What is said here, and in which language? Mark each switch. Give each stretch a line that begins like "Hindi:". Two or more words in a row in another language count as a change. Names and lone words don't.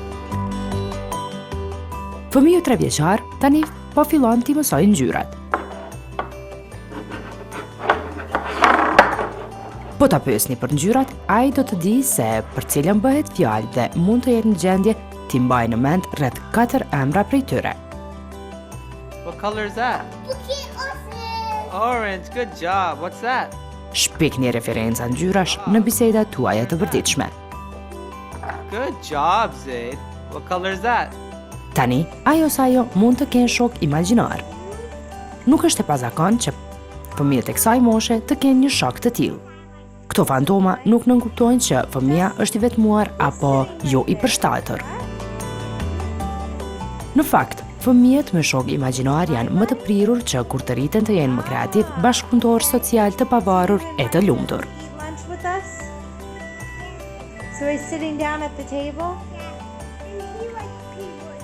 Albanian: Fëmiju 3 vjeçar tani po fillon t'i mësojë ngjyrat. Po ta pyesni për ngjyrat, ai do të di se për cilën bëhet fjalë dhe mund të jetë në gjendje t'i mbajë në mend rreth 4 emra prej tyre.
English: What color is that? Orange, good job. What's that?
Albanian: Shpikni referenca ngjyrash në bisedat tuaja të përditshme.
English: Good job, Zaid. What color is that?
Albanian: Tani, ajo sa ajo mund të kenë shok imagjinar. Nuk është e pazakon që fëmijët e kësaj moshe të kenë një shok të tillë. Këto fantoma nuk nënkuptojnë që fëmia është i vetmuar apo jo i përshtatër. Në fakt, fëmijët me shok imagjinar janë më të prirur që kur të rriten të jenë më kreativ, bashkëpunëtor social të pavarur e të lumtur.
English: So we're sitting down at the table?